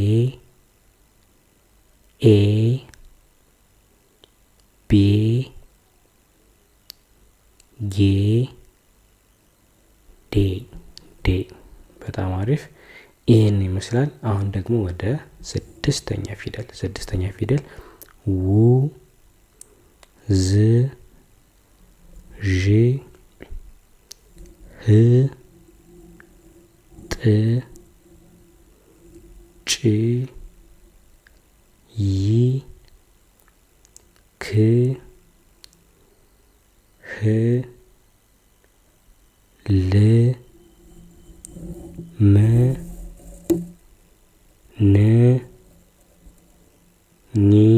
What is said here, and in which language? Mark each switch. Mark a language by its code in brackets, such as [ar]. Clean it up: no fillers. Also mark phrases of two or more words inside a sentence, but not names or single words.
[am] ኤ ቤ ጌ ዴ ዴ። በጣም አሪፍ። ይህን ይመስላል። አሁን ደግሞ ወደ ስድስተኛ ፊደል ው ዝ ዥ ህ ጥ ጭ ይ ክ ል ም ን ኒ